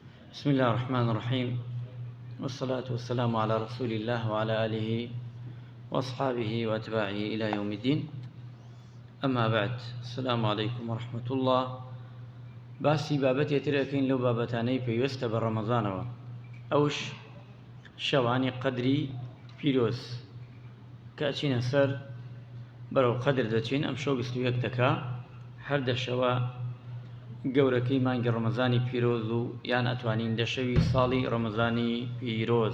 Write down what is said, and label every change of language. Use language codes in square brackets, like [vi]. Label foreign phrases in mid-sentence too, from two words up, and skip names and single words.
[ar] بسم الله الرحمن الرحيم والصلاة والسلام على رسول الله وعلى آله وأصحابه وأتباعه إلى يوم الدين. أما بعد، السلام عليكم ورحمة الله. [ckb] باسی بابەتێتر ئەکەین لەو بابەتانەی پێویستە بە ڕەمەزانەوە، ئەوش شەوانی قەدری پیرۆز کە ئەچینە سەر بەرەو قەدر دەچین. ئەم شەو 21 دەکا، هەر دەشەوە گەورەکەی مانگی ڕەمەزانی پیرۆز و یان ئەتوانین دەشەوی ساڵی ڕەمەزانی پیرۆز.